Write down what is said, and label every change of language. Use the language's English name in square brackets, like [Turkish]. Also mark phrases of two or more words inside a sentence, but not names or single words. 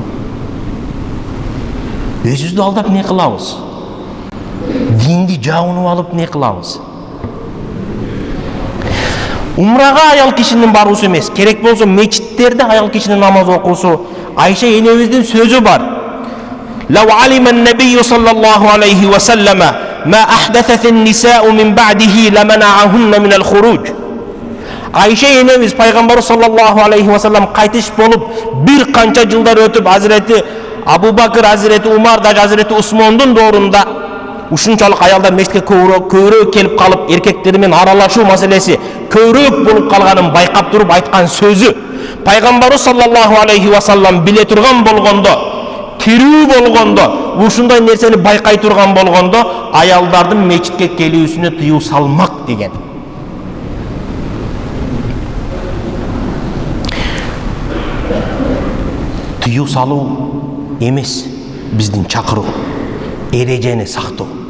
[Kyrgyz] Өзүбүздү алдап не кылабыз? Динди жабынып алып не кылабыз? Умрага аял кишинин баруусу эмес, керек болсо мечиттерде аял кишинин намаз окуусу. Айша энебиздин сөзү бар. [Arabic] لو علم النبي صلى الله عليه وسلم ما أحدثت النساء من بعده لمنعهن من الخروج. [Kyrgyz] Айша энебиз пайгамбар [Arabic] صلى الله عليه وسلم [Kyrgyz] кайтыш болуп бир канча жылдар өтүп Азирети Абу Бакыр, Азирети Умар, даже Азирети Усмондун доорунда ушунчалык аялдар мешитке көбүрөөк келип калып, эркектер менен аралашуу маселеси көбүрөөк болуп калганын байкап туруп айткан сөзү. Пайгамбар [Arabic] صلى الله عليه وسلم [Kyrgyz] биле турган болгондо, тирүү болгондо, ушундай нерсени байкай турган болгондо, аялдардын мечитке келүүсүнө тыюу салмак деген. Тыюу салуу эмес биздин чакыруу, эрежени сактоо.